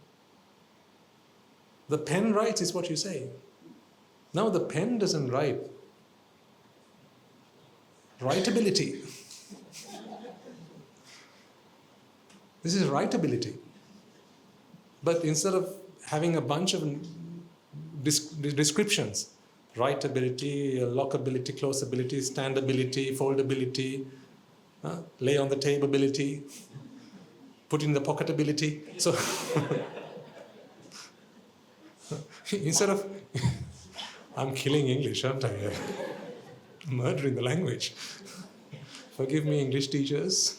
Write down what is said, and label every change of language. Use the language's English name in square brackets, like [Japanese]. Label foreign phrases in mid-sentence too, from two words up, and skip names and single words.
[English] The pen writes is what you say. Now the pen doesn't write. Writability. This is writability. But instead of having a bunch of descriptions, writability, lockability, closability, standability, foldability, lay on the table ability, put in the pocket ability. So instead of I'm killing English, aren't I? Murdering the language. Forgive me, English teachers.